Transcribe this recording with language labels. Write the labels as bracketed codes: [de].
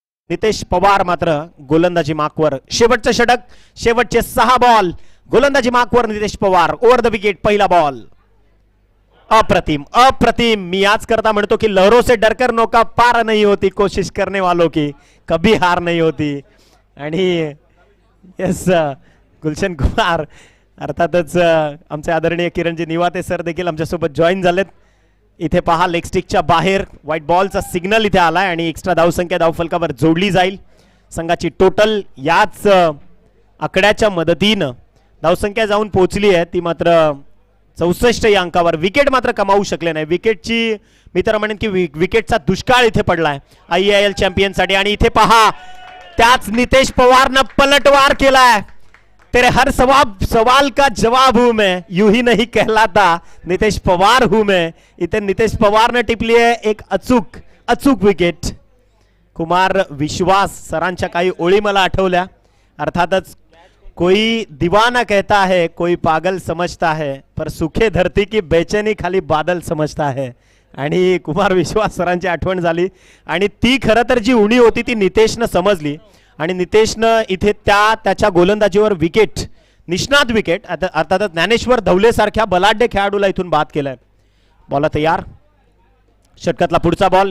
[mr] नितेश पवार मात्र गोलंदाजी मार्कवर. शेवटचं षटक. शेवटचे 6 बॉल गोलंदाजी मार्कवर. Nitesh Pawar over the wicket. पहिला बॉल. अप्रतिम अप्रतिम. मी आज करता म्हणतो की [hi] लहरों से डरकर नौका पार नहीं होती, कोशिश करने वालों की कभी हार नहीं होती. [mr] आणि येस गुलशन कुमार अर्थातच आमचे आदरणीय किरणजी निवाते सर देखील आमच्यासोबत जॉईन झालेत. इथे पहा लेग स्टिकच्या बाहेर व्हाईट बॉलचा सिग्नल इथे आलाय आणि एक्स्ट्रा धावसंख्या धावफलकावर जोडली जाईल. संघाची टोटल याच आकड्याच्या मदतीनं धावसंख्या जाऊन पोहोचली आहे ती मात्र 64 या अंकावर. विकेट मात्र कमावू शकले नाही. विकेटची मी तर म्हणेन की विकेटचा दुष्काळ इथे पडलाय IIL चॅम्पियनसाठी. आणि इथे पहा त्याच नितेश पवारनं पलटवार केलाय. [hi] तेरे हर सवाल का जवाब हूं मैं, यूं ही नहीं कहलाता नितेश पवार हूं मैं. [mr] इथे नितेश पवारने टिपली आहे एक अचूक विकेट. कुमार विश्वास सरांच्या काही ओळी मला आठवल्या. [hi] अर्थातच कोई दीवाना कहता है, कोई पागल समझता है, पर सुखे धरती की बेचैनी खाली बादल समझता है. [mr] आणि कुमार विश्वास सरांची आठवण झाली आणि ती खरं तर जी उणी होती ती नितेशनं समजली आणि नितेशनं इथे त्याच्या गोलंदाजीवर विकेट, निष्णात विकेट, अर्थातच ज्ञानेश्वर धवले सारख्या बलाढ्य खेळाडूला इथून बाद केलाय. बॉल तयार. षटकातला पुढचा बॉल.